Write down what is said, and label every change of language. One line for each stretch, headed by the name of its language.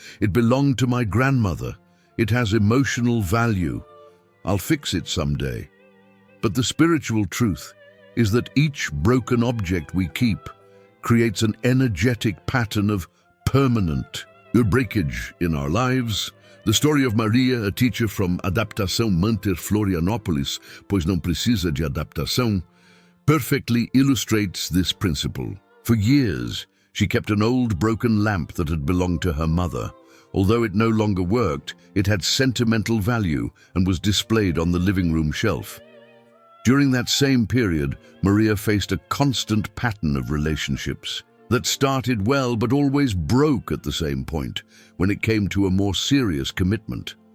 English: It belonged to my grandmother. It has emotional value. I'll fix it someday. But the spiritual truth is that each broken object we keep creates an energetic pattern of permanent breakage in our lives. The story of Maria, a teacher from
Portuguese: Adaptação Manter Florianópolis, pois não precisa de adaptação,
English: perfectly illustrates this principle. For years, she kept an old broken lamp that had belonged to her mother. Although it no longer worked, it had sentimental value and was displayed on the living room shelf. During that same period, Maria faced a constant pattern of relationships that started well but always broke at the same point when it came to a more serious commitment.